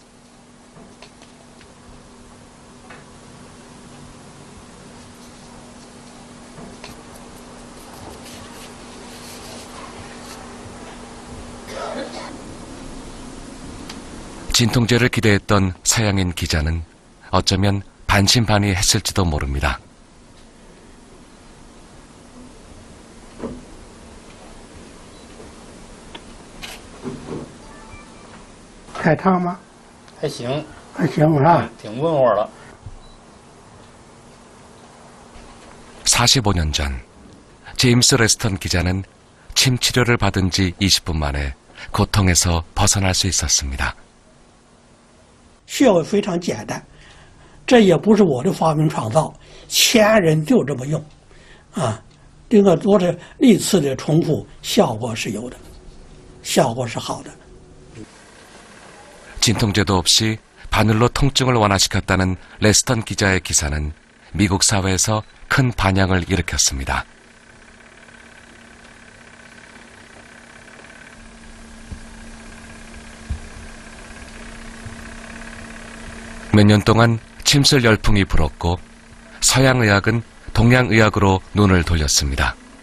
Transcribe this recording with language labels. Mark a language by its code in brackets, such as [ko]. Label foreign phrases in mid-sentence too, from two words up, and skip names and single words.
[ko] 진통제를 기대했던 서양인 기자는 어쩌면 반신반의했을지도 모릅니다. [zh] 太烫吗？还行，还行啊。挺温和了。 [ko] 45년 전, 제임스 레스턴 기자는 침 치료를 받은 지 20분 만에 고통에서 벗어날 수 있었습니다. [zh] 穴位非常简单，这也不是我的发明创造，前人就这么用，啊，这个多是历次的重复，效果是有的，效果是好的。 [ko] 진통제도 없이 바늘로 통증을 완화시켰다는 레스턴 기자의 기사는 미국 사회에서 큰 반향을 일으켰습니다. 몇 년 동안 침술 열풍이 불었고 서양의학은 동양의학으로 눈을 돌렸습니다.